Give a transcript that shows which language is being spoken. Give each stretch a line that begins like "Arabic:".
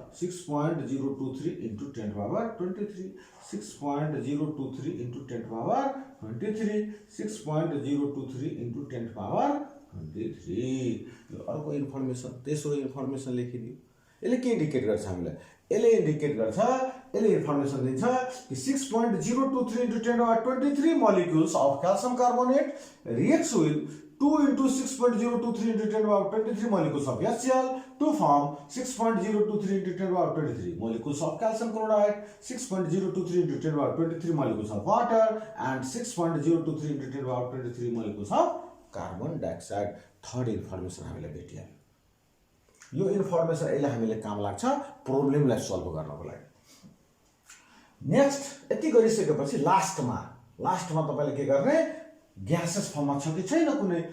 English: 6.023 into 10⁻23। 6.023 into 10⁻23। 6.023 into 10⁻23।
Nepali: यो अर्को information, तेस्रो इन्फर्मेसन लेखिदियो। यसले के इन्डिकेट गर्छ हामीलाई? यसले इन्डिकेट गर्छ, यसले इन्फर्मेसन दिन्छ कि
English: 6.023 into 10⁻23 molecules of calcium carbonate reacts with 2 × 6.023 into 10⁻23 molecules of HCl to form 6.023 into 10⁻23 molecules of calcium chloride, 6.023 into 10⁻23 molecules of water, and 6.023 into 10⁻23 molecules of carbon dioxide।
Nepali: Third information हामीलाई भेटिहाल्यो। यो information यसले हामीले काम लाग्छ प्रब्लमलाई solve गर्नको लागि। Next यति गरिसकेपछि लास्टमा तपाईँले के गर्ने? ग्यासेस फर्ममा छ कि छैन कुनै?